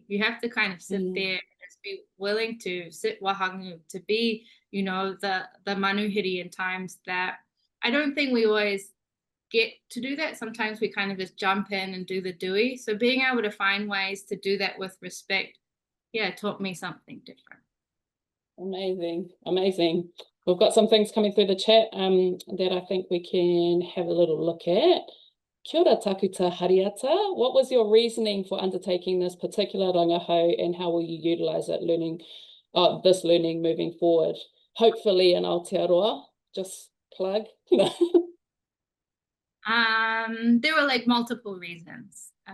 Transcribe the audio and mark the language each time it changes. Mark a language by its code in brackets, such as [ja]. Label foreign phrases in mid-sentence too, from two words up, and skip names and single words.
[en] You have to kind of sit there and just be willing to sit wahangu, to be, you know, the manuhiri in times that I don't think we always get to do that. Sometimes we kind of just jump in and do the doing. So being able to find ways to do that with respect, yeah, taught me something different. Amazing, amazing. We've got some things coming through the chat that I think we can have a little look at. [mi] Kia ora takuta Hariata. [en] What was your reasoning for undertaking this particular rangahau, and how will you utilise it this learning moving forward? Hopefully in Aotearoa, just plug. There were like multiple reasons.